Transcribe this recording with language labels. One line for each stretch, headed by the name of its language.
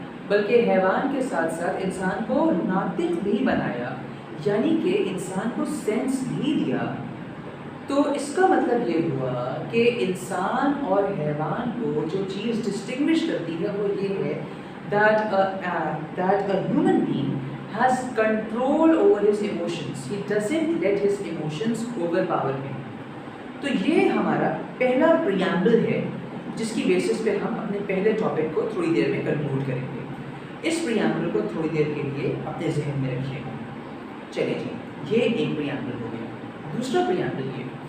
Urdu: بلکہ حیوان کے ساتھ ساتھ انسان کو ناطق بھی بنایا، یعنی کہ انسان کو سینس بھی دیا۔ تو اس کا مطلب یہ ہوا کہ انسان اور حیوان کو جو چیز ڈسٹنگوش کرتی ہے وہ یہ ہے
English: that a human being has control over his emotions. He doesn't let his emotions overpower him.
Urdu: تو یہ ہمارا پہلا پریامبل ہے جس کی بیسس پہ ہم اپنے پہلے ٹاپک کو تھوڑی دیر میں کنکلوڈ کریں گے۔ اس پریامبل کو تھوڑی دیر کے لیے اپنے ذہن میں رکھیے گا۔ چلے جی، یہ ایک پریامبل ہو گیا۔ دوسرا پریامبل یہ